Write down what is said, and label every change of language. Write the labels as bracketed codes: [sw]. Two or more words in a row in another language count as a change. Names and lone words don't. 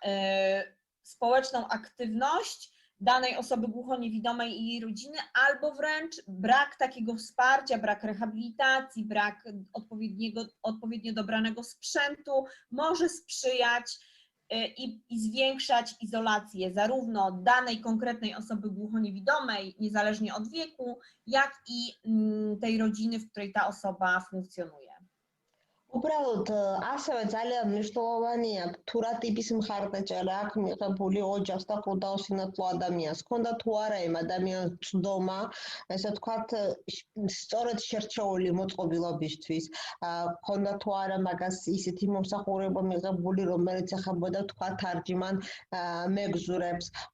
[pl] społeczną aktywność danej osoby głuchoniewidomej i jej rodziny, albo wręcz brak takiego wsparcia, brak rehabilitacji, brak odpowiednio dobranego sprzętu może sprzyjać i zwiększać izolację zarówno danej konkretnej osoby głuchoniewidomej, niezależnie od wieku, jak i tej rodziny, w której ta osoba funkcjonuje. [ka] უბრალოდ ასევე ძალიან მნიშვნელოვანია თუ რა ტიპის მხარდაჭერა აქვს მიღებული ოჯახს და ყდაუსინათლო ადამიანს. ქონდა თუ არა იმ ადამიანს ცდომა, ესე ვთქვათ, სწორედ შერჩეული მოწყობილობისთვის, ქონდა თუ არა მაგას ისეთი მომსახურება მიღებული, რომელიც ეხებოდა თქვათ თარჯიმან მეგზურებს,